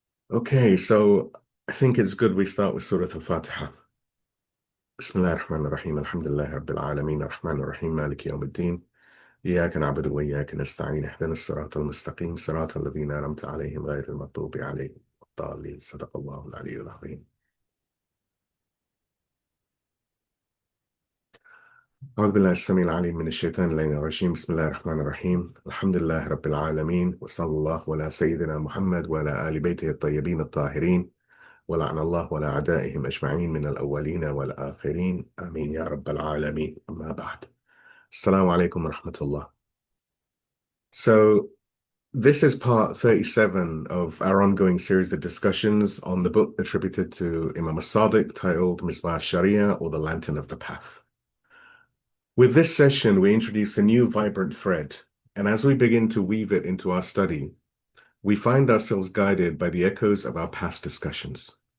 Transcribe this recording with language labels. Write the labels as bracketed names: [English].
[English] Okay, so I think it's good we start with Surah Al-Fatiha. [Arabic] Bismillah ar-Rahman ar-Rahim, alhamdulillah rabbil alameen, ar-Rahman ar-Rahim, maliki yawm al-Din, إياك نعبد وإياك نستعين اهدنا الصراط المستقيم صراط الذين أنعمت عليهم غير المغضوب عليهم الضالين صدق الله العلي العظيم. أعوذ بالله السميع العليم من الشيطان اللعين الرجيم بسم الله الرحمن الرحيم الحمد لله رب العالمين وصلى الله على سيدنا محمد وعلى آل بيته الطيبين الطاهرين ولعن الله ولا أعدائهم أجمعين من الأولين والآخرين آمين يا رب العالمين أما بعد السلام عليكم ورحمة الله. [English] So this is part 37 of our ongoing series of discussions on the book attributed to Imam al-Sadiq titled Misbah ash-Sharia, or the Lantern of the Path. With this session, we introduce a new vibrant thread, and as we begin to weave it into our study, we find ourselves guided by the echoes of our past discussions.